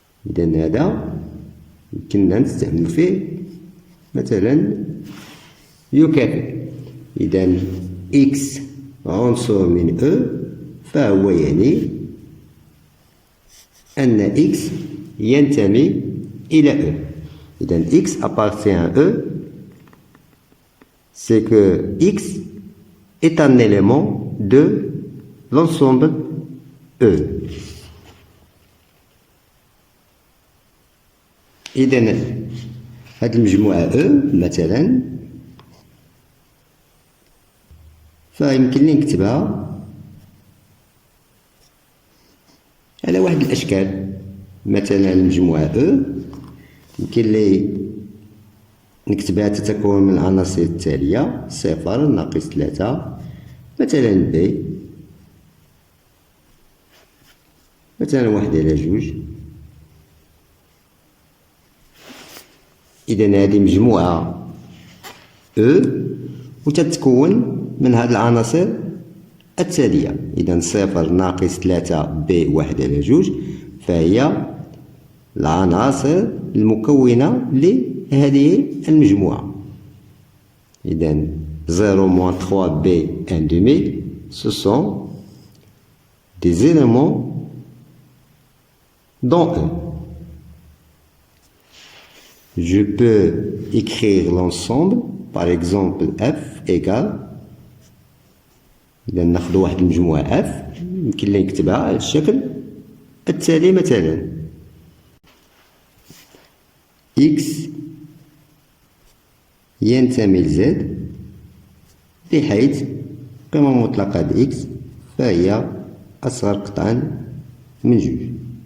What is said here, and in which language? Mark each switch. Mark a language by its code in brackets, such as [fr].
[ar] إذا هذا كنا نستعمل فيه مثلا يكافئ. إذا إكس عنصر من أو، فهو يعني أن إكس ينتمي إلى أو. إذا إكس [fr] appartient à أو، c'est que X est un élément de l'ensemble أو. [ar] إذا هذه المجموعة أو مثلا فيمكن لي نكتبها على واحد الأشكال. مثلا المجموعة أو يمكن لي نكتبها تتكون من العناصر التالية: صفر، ناقص 3، مثلا بي، مثلا 1/2. إذا هذه مجموعة أو وتتكون من هذه العناصر التالية. إذا صفر، ناقص 3، بي، 1/2، فهي العناصر المكونة لهذه المجموعة. [fr] إذا 0 moins 3 b 1/2، ce sont des éléments dans E. Je peux écrire l'ensemble, par exemple F égale. [ar] إذا ناخذ واحد المجموعة F يمكن لي نكتبها على الشكل التالي: مثلا X ينتمي ل Z، بحيث القيمة المطلقة ل X فهي أصغر قطعا من 2.